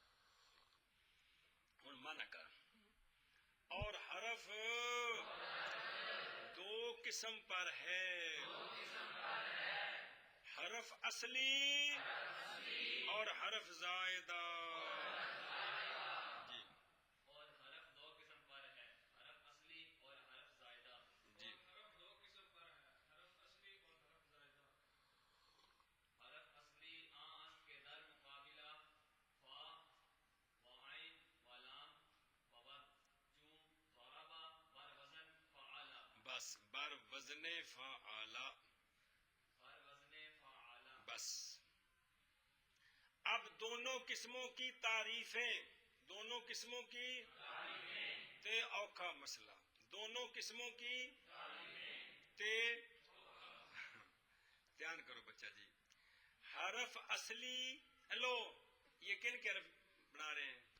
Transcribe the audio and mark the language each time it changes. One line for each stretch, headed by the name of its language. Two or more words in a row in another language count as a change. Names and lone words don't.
Punjabi: ہن مانا کر
Urdu: اور حرف دو قسم پر ہے حرف اصلی اور حرف زائدہ جی اور حرف دو قسم پر ہے حرف اصلی اور حرف زائدہ جی حرف دو قسم پر ہے حرف اصلی اور حرف زائدہ
Persian: حرف اصلی آن کے در مقابلہ فا و عین و لام و بر چون ضربا بر وزن فعالا بس بر وزن فعالا بر وزن فعالا
Urdu: بس اب دونوں قسموں کی تعریفیں دونوں قسموں کی
Punjabi: تے اوکھا
Urdu: مسئلہ دونوں قسموں کی تے دھیان کرو بچہ جی حرف اصلی لو یہ کن کے حرف بنا رہے ہیں